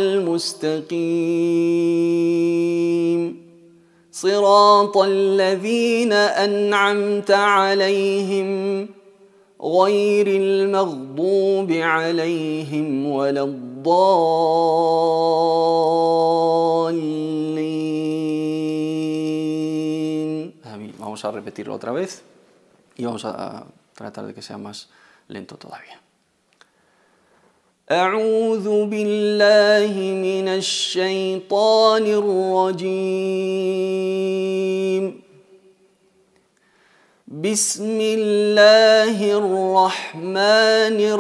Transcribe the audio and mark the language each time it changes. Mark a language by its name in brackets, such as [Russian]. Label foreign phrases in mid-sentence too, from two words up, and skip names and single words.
[Arabic] المستقيم صراط الذين أنعمت عليهم غير المغضوب عليهم ولا الضالين. [Spanish] Amén. Vamos a repetirlo otra vez y vamos a tratar de que sea más lento todavía. [Arabic] أعوذ بالله من الشيطان الرجيم بسم الله الرحمن